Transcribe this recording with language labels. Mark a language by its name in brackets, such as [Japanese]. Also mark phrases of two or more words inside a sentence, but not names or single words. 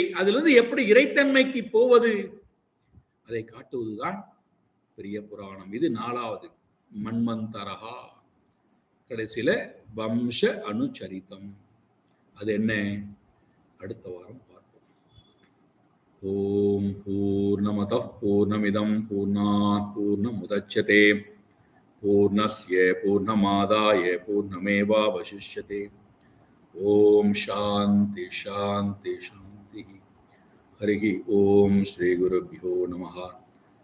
[Tamil] அதிலிருந்து எப்படி இறைத்தன்மைக்கு போவது, அதை காட்டுவதுதான் பெரிய புராணம். இது 4வது மன்வந்தரஹா. கடைசியில வம்ச அனுச்சரிதம். அது என்ன, அடுத்த வாரம் பார்ப்போம். [Sanskrit] ओं पूर्णमदः पूर्णमिदं पूर्णात् पूर्णमुदच्यते पूर्णस्य पूर्णमादाय पूर्णमेवावशिष्यते. ओं शान्ति शान्ति शान्ति. हरि ओं श्री गुरुभ्यो नमः.